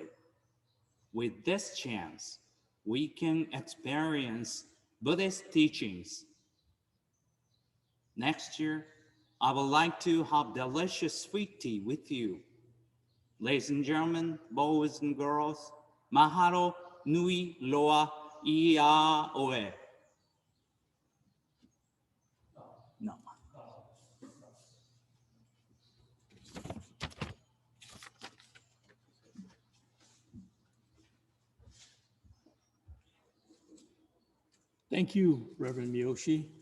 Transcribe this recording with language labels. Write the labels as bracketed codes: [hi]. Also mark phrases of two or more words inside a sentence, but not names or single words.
[en] With this chance, we can experience Buddhist teachings. Next year, I would like to have delicious sweet tea with you. Ladies and gentlemen, boys and girls, [haw] mahalo nui loa ia oe. [en] No. Thank you, Reverend Miyoshi.